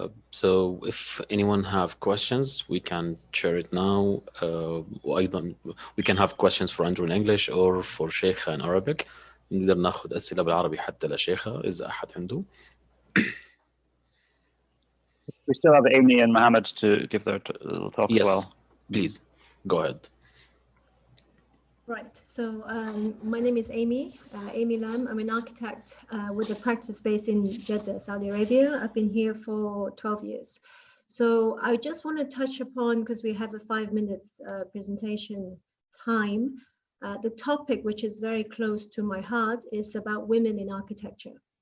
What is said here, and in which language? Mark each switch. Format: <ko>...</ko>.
<en>So if anyone have questions, we can share it now. وأيضا we can have questions for Andrew in English or for شيخة in Arabic.</en> <ar>نقدر ناخذ أسئلة بالعربي حتى لشيخة إذا أحد عنده.</ar> <en>We still have Amy and Mohammed to give their talk as well. Please, go ahead. Right, so my name is Amy Lam. I'm an architect with a practice based in Jeddah, Saudi Arabia. I've been here for 12 years. So I just want to touch upon, because we have a 5 minutes presentation time, the topic which is very close to my heart is about women in architecture.</en>